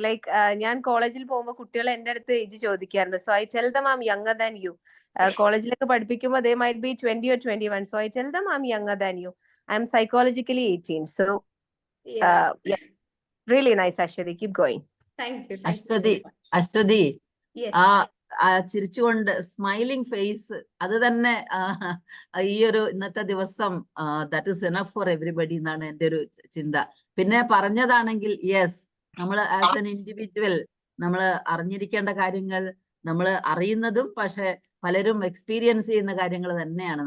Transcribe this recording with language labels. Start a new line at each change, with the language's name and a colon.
Malayalam: Like ഞാൻ കോളേജിൽ പോകുമ്പോൾ കുട്ടികൾ എൻ്റെ അടുത്ത് ഏജ് ചോദിക്കാറുണ്ട്.
English: So I tell them I'm younger than you.
Malayalam: കോളേജിലൊക്കെ പഠിപ്പിക്കുമ്പോൾ
English: they might be 20 or 21. So I tell them I'm younger than you. I'm psychologically 18. So yeah, really nice, Ashwati. Keep going. Thank you.
Malayalam: Aswathy,
English: Yes.
Malayalam: ചിരിച്ചുകൊണ്ട് smiling face, അത് തന്നെ ഈ ഒരു ഇന്നത്തെ ദിവസം
English: that is enough for everybody
Malayalam: എന്നാണ് എൻ്റെ ഒരു ചിന്ത. പിന്നെ പറഞ്ഞതാണെങ്കിൽ യെസ്, നമ്മൾ
English: as an individual
Malayalam: നമ്മൾ അറിഞ്ഞിരിക്കേണ്ട കാര്യങ്ങൾ നമ്മൾ അറിയുന്നതും, പക്ഷെ പലരും എക്സ്പീരിയൻസ് ചെയ്യുന്ന കാര്യങ്ങൾ തന്നെയാണ്.